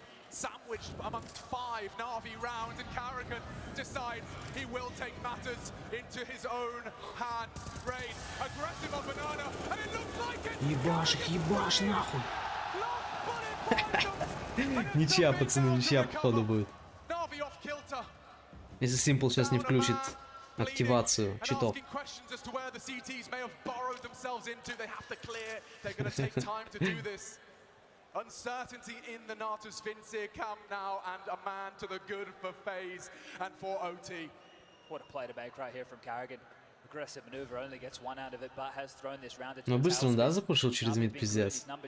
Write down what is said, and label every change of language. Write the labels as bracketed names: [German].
[English] sandwiched amongst 5 NaVi rounds, and Carrigan decides he will take matters into his own hand. Rain, aggressive on Banana, and it looks like it! [Russian] Ебашь их, ебашь нахуй! Ничья, пацаны, ничья походу будет. Если Simple сейчас не включит активацию читов. [English] Uncertainty in the Natus Vincere camp now, and a man to the good for FaZe and for OT. What a play to make right here from Carrigan. Aggressive maneuver, only gets one out of it, but has thrown this round. [Russian] Но быстро он, да, запушил через мид, пиздец.